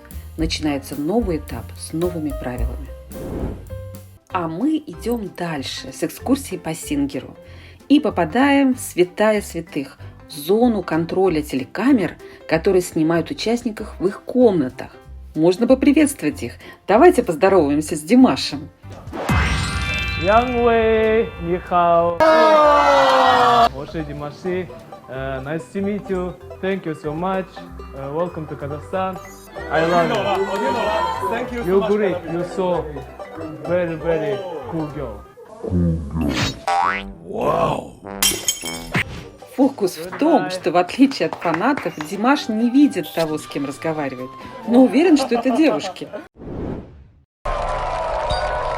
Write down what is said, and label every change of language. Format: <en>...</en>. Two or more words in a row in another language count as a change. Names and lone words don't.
<ru>Начинается новый этап с новыми правилами. А мы идем дальше с экскурсией по Сингеру и попадаем в святая святых, в зону контроля телекамер, которые снимают участников в их комнатах. Можно поприветствовать их. Давайте поздороваемся с Димашем.</ru> <zh>Yang Wei, 你好. 我是</zh> <en>Dimash. Nice to meet you. Thank you so much. Welcome to Kazakhstan. I love you. Thank you so much. You're great. You're so very, very cool girl.</en> <ru>Фокус в том, что в отличие от фанатов, Димаш не видит того, с кем разговаривает, но уверен, что это девушки.</ru>